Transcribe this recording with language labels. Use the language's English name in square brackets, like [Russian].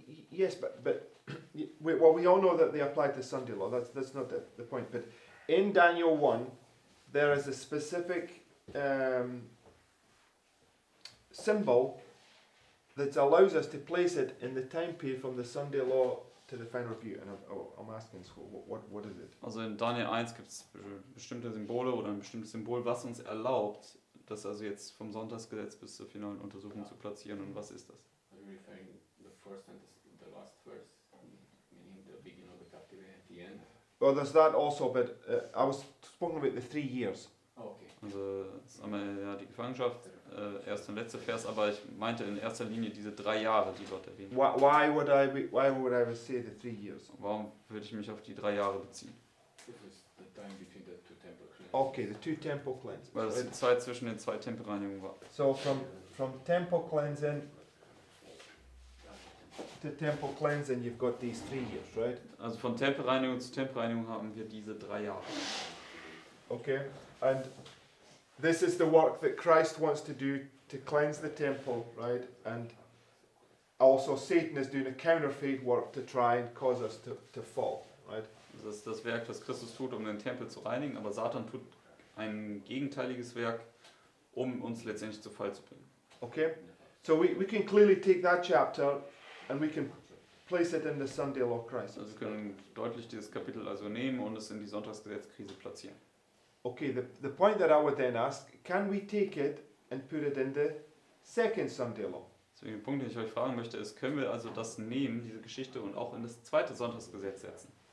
[English] Yes, but we all know that they applied to Sunday law. That's not the point. But in Daniel 1, there is a specific symbol that allows us to place it in the time period from the Sunday law to the final review. And I'm asking, so what is it? [German] Also in Daniel 1 gibt es bestimmte Symbole oder ein bestimmtes Symbol, was uns erlaubt, das also jetzt vom Sonntagsgesetz bis zur finalen Untersuchung zu platzieren. Und was ist das? [English] Are you referring the first and the last verse, meaning the beginning of the captivity at the end? Well, there's that also, but I was speaking about the 3 years. Oh, okay. [German] Also das ist einmal ja die Gefangenschaft, erster und letzter Vers, aber ich meinte in erster Linie diese 3 Jahre, die dort erwähnt werden. [English] Why would I say the 3 years? [German] Warum würde ich mich auf die 3 Jahre beziehen? [English] This is the time between the two temple cleansings. Okay, the 2 temple cleansings. [German] Weil das die Zeit zwischen den 2 Tempelreinigungen war. [English] So from temple cleansing to temple cleansing, you've got these 3 years, right? [German] Also von Tempelreinigung zu Tempelreinigung haben wir diese 3 Jahre. [English] Okay, and this is the work that Christ wants to do to cleanse the temple, right? And also Satan is doing a counterfeit work to try and cause us to fall, right? [German] Das ist das Werk, das Christus tut, um den Tempel zu reinigen, aber Satan tut ein gegenteiliges Werk, um uns letztendlich zu Fall zu bringen. [English] Okay, so we can clearly take that chapter and we can place it in the Sunday law crisis. [German] Also wir können deutlich dieses Kapitel also nehmen und es in die Sonntagsgesetzkrise platzieren. [English] Okay, the point that I would then ask, can we take it and put it in the second Sunday law? [German] Deswegen der Punkt, den ich euch fragen möchte, ist, können wir also das nehmen, diese Geschichte, und auch in das zweite Sonntagsgesetz setzen?